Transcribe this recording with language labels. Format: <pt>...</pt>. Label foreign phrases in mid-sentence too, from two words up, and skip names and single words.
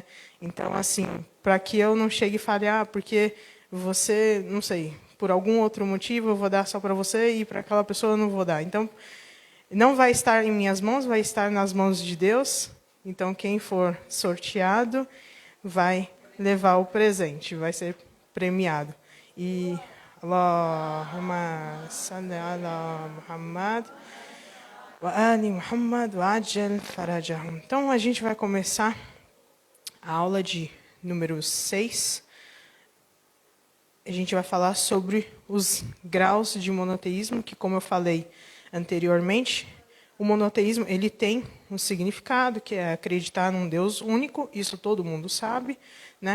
<pt>Então, assim, para que eu não chegue e fale, porque você, não sei, por algum outro motivo eu vou dar só para você e para aquela pessoa eu não vou dar. Então, não vai estar em minhas mãos, vai estar nas mãos de Deus. Então, quem for sorteado vai levar o presente, vai ser premiado.</pt> <ar>E اللهم صل على محمد وآل محمد وعجل فرجهم.</ar> <pt>Então, a gente vai começar a aula de número 6. A gente vai falar sobre os graus de monoteísmo, que, como eu falei anteriormente, o monoteísmo ele tem um significado, que é acreditar num Deus único, isso todo mundo sabe, né?</pt>